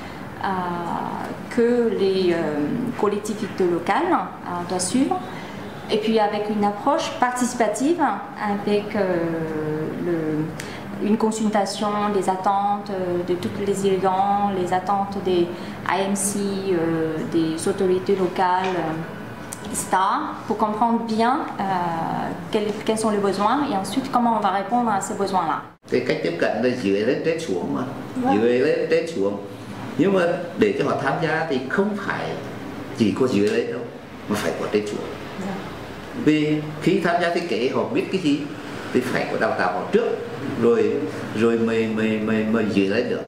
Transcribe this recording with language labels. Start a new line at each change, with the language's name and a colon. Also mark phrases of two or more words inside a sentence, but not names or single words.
French: que les collectivités locales doivent suivre, et puis avec une approche participative, avec une consultation des attentes de tous les irrigants, les attentes des IMC, des autorités locales, etc., pour comprendre bien quels sont les besoins et ensuite comment on va répondre à ces besoins-là.
Vietnamese: Cái cách tiếp cận là dưới lên trên xuống mà, dưới lên trên xuống. Nhưng mà để cho họ tham gia thì không phải chỉ có dưới lên đâu, mà phải có trên xuống. Vì khi tham gia thiết kế họ biết cái gì thì phải có đào tạo họ trước, rồi mới dưới lên được.